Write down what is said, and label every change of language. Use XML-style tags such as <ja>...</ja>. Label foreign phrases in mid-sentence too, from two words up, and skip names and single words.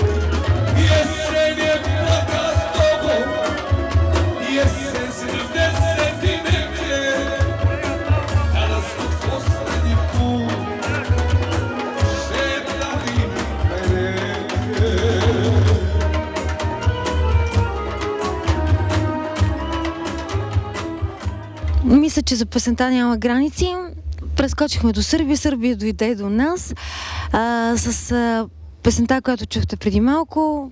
<sr>Jesen je plakala s tobom, jesen 70 i neke, kada smo poslednji put šetali kraj reke.</sr> <bg>Мисля, че за песента няма граници. Прескочихме до Сърбия, Сърбия дойде до нас с песента, която чухте преди малко.</bg>